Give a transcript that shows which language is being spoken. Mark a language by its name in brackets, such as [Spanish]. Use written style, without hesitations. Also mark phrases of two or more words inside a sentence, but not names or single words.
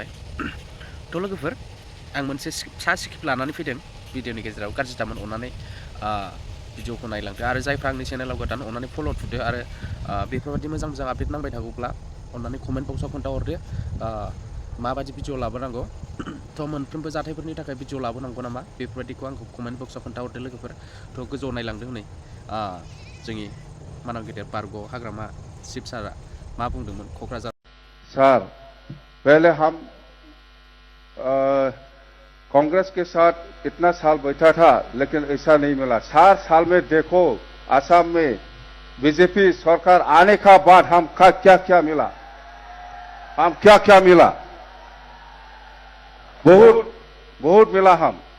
[Bodo] लोगोफोर आं मोनसे फिसा स्क्रिप्ट लानानै फैदों भिडिअनि गेजेराव, गाज्रि दामोन अननानै भिडिअखौ नायलांदो आरो जायफ्रा आंनि चेनेलाव गोदान अननानै फल' थुदो आरो बेफोरबादि मोजां मोजां आपडेट नांबाय थागौब्ला अननानै कमेन्ट बक्सआव खोन्थाहरदो माबादि भिडिअ लाबोनांगौ। मोनफ्रोमबो जाथायफोरनि थाखाय भिडिअ लाबोनांगौ नामा बेफोरबादिखौ आंखौ कमेन्ट बक्सआव खोन्थाहरदो लोगोफोर। गोजौआव नायलांदो हनै जोंनि मानव गेदेर बारग' हाग्रामा शिब सारआ मा बुंदोंमोन क'क्राझार। [Hindi] सर पहले हम कांग्रेस के साथ इतना साल बैठा था लेकिन ऐसा नहीं मिला। 4 साल में देखो असम में बीजेपी सरकार आने का बाद हम क्या क्या मिला, हम क्या क्या मिला, बहुत बहुत मिला हम।